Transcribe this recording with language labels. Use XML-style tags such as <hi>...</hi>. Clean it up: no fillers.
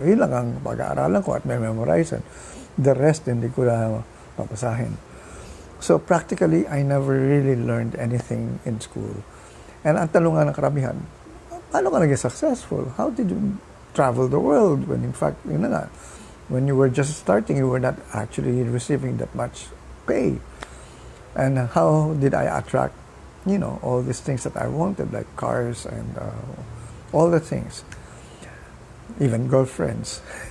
<tl>Yun lang ang pag-aaralan ko at may memorize.</tl> <en>The rest,</en> <tl>hindi ko na papasahin.</tl> <en>So practically, I never really learned anything in school.</en> <tl>And ang tanong ng karamihan, paano ka naging successful?</tl> <en>How did you travel the world? When in fact,</en> <tl>yun na nga,</tl> <en>when you were just starting, you were not actually receiving that much pay. And how did I attract, all these things that I wanted, like cars and all the things, even girlfriends.</en>